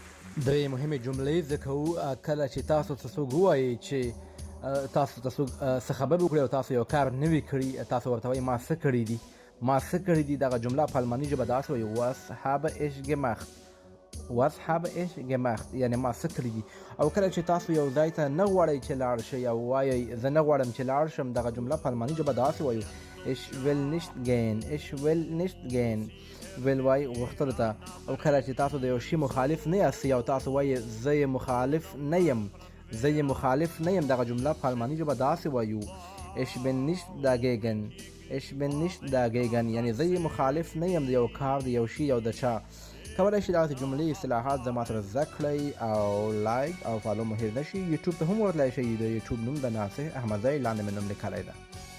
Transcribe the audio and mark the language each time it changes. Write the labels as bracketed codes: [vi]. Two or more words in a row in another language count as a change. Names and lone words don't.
[ps] درې مهمې جملې زده کوو کله چې تاسو ته څوک ووایي چې تاسو ته څوک څه خبر وکړي او تاسو یو کار نه وي کړي، تاسو ورته وایي ما څه کړي دي. ما څه کړي دي دغه جمله په الماني ژبه داسې وایي [de] was habe ich gemacht. was habe ich gemacht [ps] یعنې ما څه کړي دي. او کله چې تاسو یو ځای ته نه غواړئ چې لاړ شئ او وایئ زه نه غواړم چې لاړ شم، دغه جمله په الماني ژبه داسې وایو [de] ich will nicht gehen. ich will nicht gehen [ps] ویل وای غوښتلو ته. او کله چې تاسو د یو شي مخالف نه یاستئ او تاسو وایئ زه یې مخالف نه یم، زه یې مخالف نه یم، دغه جمله په الماني ژبه داسې وایو [de] ich bin nicht dagegen. ich bin nicht dagegen [ps] یعنې زه یې مخالف نه یم د یو کار، د یو شي او د چا. کولی شئ دغسې جملې اصطلاحات زما سره زده کړئ او لایک او فالو مو هېر نه شي. یوټیوب ته هم ورتلی شئ، د یوټیوب نوم د ناصح احمدزی لاندې مې نوم لیکلی ده.